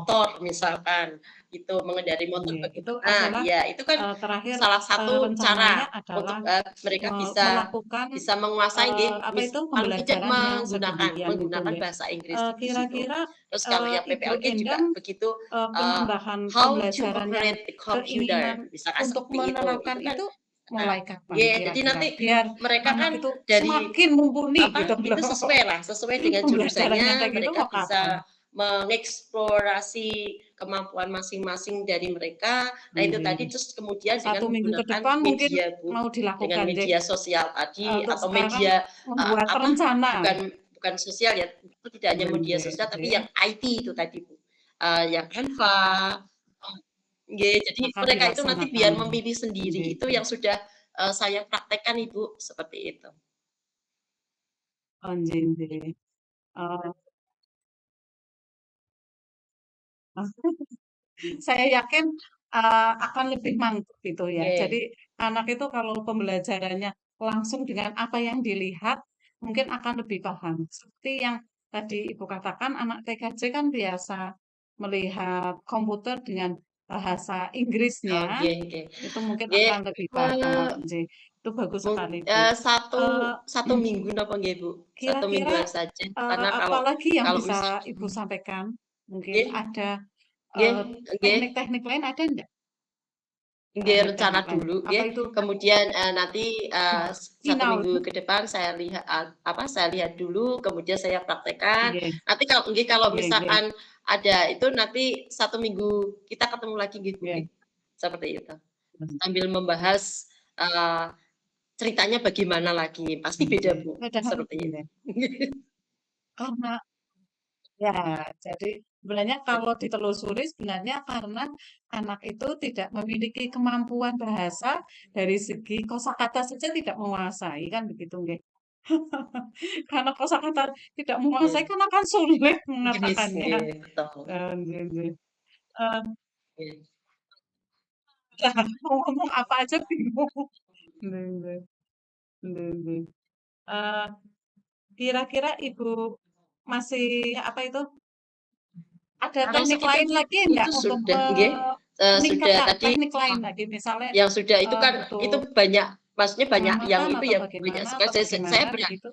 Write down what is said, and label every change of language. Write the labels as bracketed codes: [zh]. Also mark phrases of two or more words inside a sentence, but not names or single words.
[id] motor misalkan, itu mengendarai motor nggih. Itu nah adalah, iya itu kan terakhir, salah satu rencananya cara untuk, adalah mereka bisa melakukan, bisa menguasai nggih, apa itu, paling tidak pembelajaran yang menggunakan sedemikian itu menggunakan nggih. bahasa Inggris di situ. Kira-kira, Terus kalau yang Ibu PPLG juga Endang, begitu, eee, penambahan [en] how to [id] pembelajaran yang [en] operate the computer, [id] keinginan misalkan untuk seperti itu. menerapkan Itu kan itu nah, mulai kapan nggih, jadi kira-kira? nanti Biar mereka anak kan itu dari semakin mumpuni gitu apa, itu loh. sesuai dengan Pembelajaran yang jurusannya, kayak gitu mereka mau kapan? bisa mengeksplorasi kemampuan masing-masing dari mereka. Nah, itu tadi Nggih. terus kemudian dengan 1 minggu ke menggunakan depan mungkin media, Bu, mau dengan dilakukan deh, media sosial tadi untuk atau sekarang media, membuat apa, rencana. bukan bukan sosial ya, itu tidak hanya media Nggih, sosial tapi nggih. yang IT itu tadi, Bu, yang Canva, Nggih, jadi akan mereka itu nanti dilaksanakan. biar memilih sendiri, itu Gitu. yang sudah, saya praktekkan Ibu, seperti itu. [jv] Oh, nggih nggih. [id] Oh, saya yakin, akan lebih mantap gitu ya. Jadi Nggih, anak itu kalau pembelajarannya langsung dengan apa yang dilihat, mungkin akan lebih paham. Seperti yang tadi Ibu katakan, anak TKJ kan biasa melihat komputer dengan bahasa oh, Inggrisnya, [jv] nggih nggih. [id] itu mungkin Nggih, akan lebih paham. eee, Nggih, itu bagus mung sekali, Bu. satu Eee, satu minggu [jv] napa nggih, [id] Bu? Satu Kira-kira, mingguan saja, karena kalau apalagi yang kalau bisa misalnya Ibu sampaikan? Mungkin nggih ada, [jv] nggih nggih. [id] teknik-teknik lain ada enggak? Nggih, rencana Teknik-teknik lain? dulu Apa nggih, itu kemudian, nanti, nah, 1 final? minggu ke depan saya saya lihat dulu, kemudian saya praktekkan. Nggih Nanti kalau nggih, kalau [jv] nggih nggih [id] misalkan ada itu nanti 1 minggu kita ketemu lagi nggih, Bu, nggih, nggih. seperti itu. Sambil membahas, eee, ceritanya bagaimana lagi, pasti beda, Nggih. Bu, Padahal seperti itu. nggih. Karena ya, jadi sebenarnya kalau ditelusuri sebenarnya karena anak itu tidak memiliki kemampuan bahasa dari segi kosakata saja tidak menguasai, kan begitu nggih? Karena kosakata tidak menguasai Nggih, kan akan sulit Inggris, mengatakannya. nggih, betul, [jv] Nggih nggih. Eee, [id] nggih. mau ngomong apa aja bingung. [jv] Nggih nggih. Nggih nggih. [id] Eee, Kira-kira Ibu masih apa itu, ada Kalau teknik sekitar lain lagi enggak itu untuk sudah nggih, sudah meningkatkan tadi teknik lain lagi misalnya, yang sudah itu kan itu butuh banyak, maksudnya banyak yang pengamatan itu atau ya banyak bagaimana sekali atau saya bagaimana begitu?